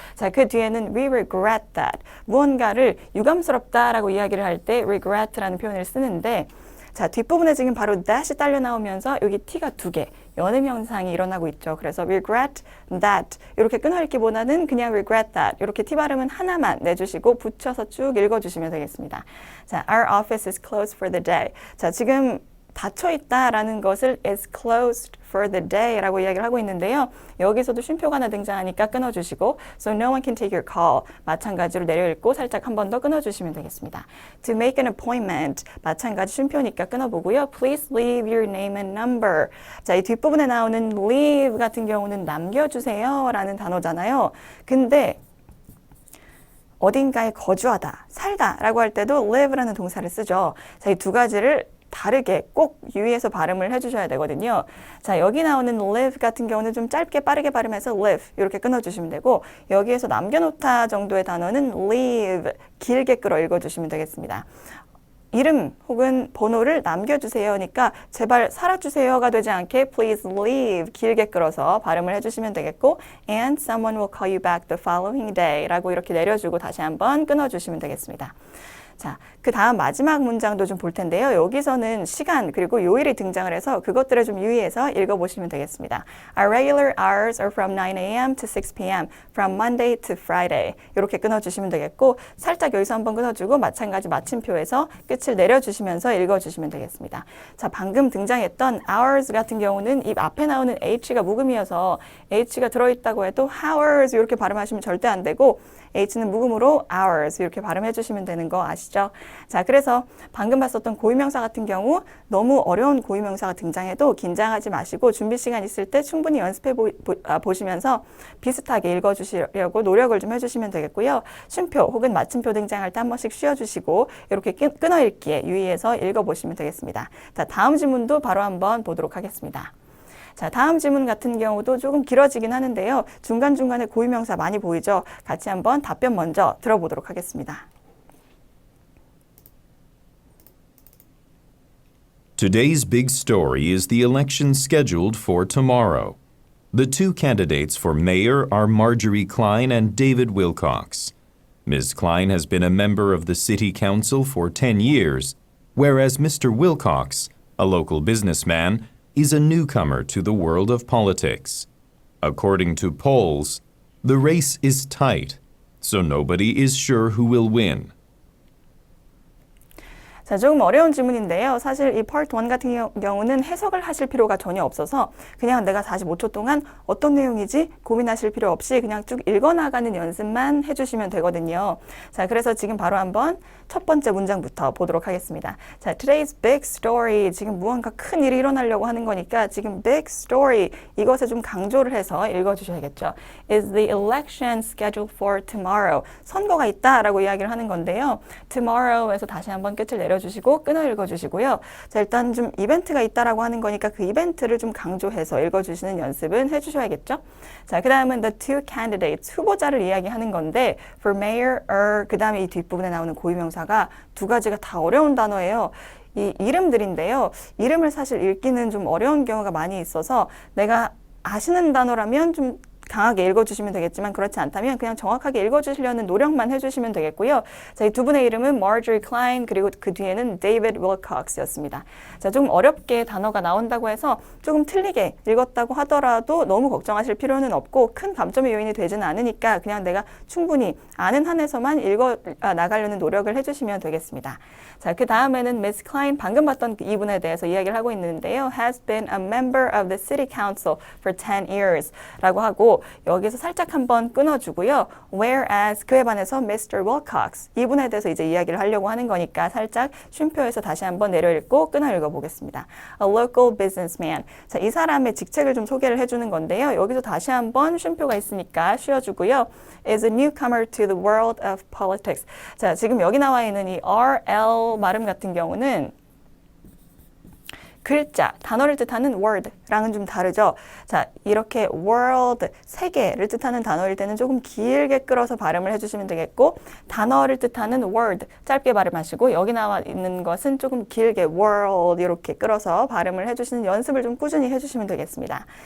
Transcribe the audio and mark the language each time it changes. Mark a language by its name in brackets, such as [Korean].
[Korean] 자, 그 뒤에는 [English] We regret that. [Korean] 무언가를 유감스럽다라고 이야기를 할 때 regret라는 표현을 쓰는데 자, 뒷부분에 지금 바로 that이 딸려 나오면서 여기 t가 두 개, 연음 현상이 일어나고 있죠. 그래서 regret that 이렇게 끊어 읽기보다는 그냥 regret that 이렇게 t 발음은 하나만 내주시고 붙여서 쭉 읽어주시면 되겠습니다. [English] 자, our office is closed for the day. [Korean] 자, 지금 닫혀 있다라는 것을 is closed for the day 라고 이야기를 하고 있는데요. 여기서도 쉼표가 하나 등장하니까 끊어주시고 [English] so no one can take your call [Korean] 마찬가지로 내려 읽고 살짝 한 번 더 끊어주시면 되겠습니다. [English] To make an appointment [Korean] 마찬가지 쉼표니까 끊어보고요. [English] Please leave your name and number. [Korean] 자, 이 뒷부분에 나오는 leave 같은 경우는 남겨주세요 라는 단어잖아요. 근데 어딘가에 거주하다, 살다 라고 할 때도 live라는 동사를 쓰죠. 자, 이 두 가지를 다르게 꼭 유의해서 발음을 해주셔야 되거든요. 자, 여기 나오는 live 같은 경우는 좀 짧게 빠르게 발음해서 live 이렇게 끊어주시면 되고 여기에서 남겨놓다 정도의 단어는 leave 길게 끌어 읽어주시면 되겠습니다. 이름 혹은 번호를 남겨주세요니까 제발 살아주세요가 되지 않게 please leave 길게 끌어서 발음을 해주시면 되겠고 [English] and someone will call you back the following day [Korean] 라고 이렇게 내려주고 다시 한번 끊어주시면 되겠습니다. 자, 그 다음 마지막 문장도 좀 볼 텐데요. 여기서는 시간 그리고 요일이 등장을 해서 그것들을 좀 유의해서 읽어보시면 되겠습니다. [English] Our regular hours are from 9 a.m. to 6 p.m. from Monday to Friday. [Korean] 이렇게 끊어주시면 되겠고 살짝 여기서 한번 끊어주고 마찬가지 마침표에서 끝을 내려주시면서 읽어주시면 되겠습니다. 자, 방금 등장했던 hours 같은 경우는 이 앞에 나오는 h가 묵음이어서 h가 들어있다고 해도 hours 이렇게 발음하시면 절대 안 되고 h는 묵음으로 hours 이렇게 발음해 주시면 되는 거 아시죠? 자, 그래서 방금 봤었던 고유명사 같은 경우 너무 어려운 고유명사가 등장해도 긴장하지 마시고 준비 시간 있을 때 충분히 연습해 보시면서 비슷하게 읽어주시려고 노력을 좀 해주시면 되겠고요. 쉼표 혹은 마침표 등장할 때 한 번씩 쉬어주시고 이렇게 끊어 읽기에 유의해서 읽어보시면 되겠습니다. 자, 다음 지문도 바로 한번 보도록 하겠습니다. 자, 다음 질문 같은 경우도 조금 길어지긴 하는데요. 중간중간에 고유명사 많이 보이죠? 같이 한번 답변 먼저 들어보도록 하겠습니다. [English] Today's big story is the election scheduled for tomorrow. The two candidates for mayor are Marjorie Klein and David Wilcox. Ms. Klein has been a member of the city council for 10 years, whereas Mr. Wilcox, a local businessman, is a newcomer to the world of politics. According to polls, the race is tight, so nobody is sure who will win. [Korean] 자, 조금 어려운 질문인데요. 사실 이 Part 1 같은 경우는 해석을 하실 필요가 전혀 없어서 그냥 내가 45초 동안 어떤 내용이지 고민하실 필요 없이 그냥 쭉 읽어나가는 연습만 해주시면 되거든요. 자, 그래서 지금 바로 한번 첫 번째 문장부터 보도록 하겠습니다. [English] 자, today's big story. [Korean] 지금 무언가 큰 일이 일어나려고 하는 거니까 지금 big story 이것에 좀 강조를 해서 읽어주셔야겠죠. [English] Is the election scheduled for tomorrow? [Korean] 선거가 있다라고 이야기를 하는 건데요. tomorrow에서 다시 한번 끝을 내려주시고 끊어 읽어주시고요. 자, 일단 좀 이벤트가 있다라고 하는 거니까 그 이벤트를 좀 강조해서 읽어주시는 연습은 해주셔야겠죠. 자, 그 다음은 the two candidates, 후보자를 이야기하는 건데 for mayor, 그 다음에 이 뒷부분에 나오는 고유명사가 두 가지가 다 어려운 단어예요. 이 이름들인데요. 이름을 사실 읽기는 좀 어려운 경우가 많이 있어서 내가 아시는 단어라면 좀 강하게 읽어주시면 되겠지만 그렇지 않다면 그냥 정확하게 읽어주시려는 노력만 해주시면 되겠고요. 자, 이 두 분의 이름은 Marjorie Klein 그리고 그 뒤에는 David Wilcox였습니다. 자, 좀 어렵게 단어가 나온다고 해서 조금 틀리게 읽었다고 하더라도 너무 걱정하실 필요는 없고 큰 감점의 요인이 되지는 않으니까 그냥 내가 충분히 아는 한에서만 읽어 나가려는 노력을 해주시면 되겠습니다. 자, 그 다음에는 Miss Klein 방금 봤던 이분에 대해서 이야기를 하고 있는데요. [English] has been a member of the city council for 10 years [Korean] 라고 하고 여기서 살짝 한번 끊어주고요. Whereas 그에 반해서 Mr. Wilcox 이분에 대해서 이제 이야기를 하려고 하는 거니까 살짝 쉼표에서 다시 한번 내려 읽고 끊어 읽어보겠습니다. [English] A local businessman. [Korean] 자, 이 사람의 직책을 좀 소개를 해주는 건데요. 여기서 다시 한번 쉼표가 있으니까 쉬어주고요. [English] Is a newcomer to the world of politics. [Korean] 자, 지금 여기 나와 있는 이 RL 발음 같은 경우는 글자, 단어를 뜻하는 word랑은 좀 다르죠. 자, 이렇게 world, 세계를 뜻하는 단어일 때는 조금 길게 끌어서 발음을 해주시면 되겠고 단어를 뜻하는 word, 짧게 발음하시고 여기 나와 있는 것은 조금 길게 world 이렇게 끌어서 발음을 해주시는 연습을 좀 꾸준히 해주시면 되겠습니다.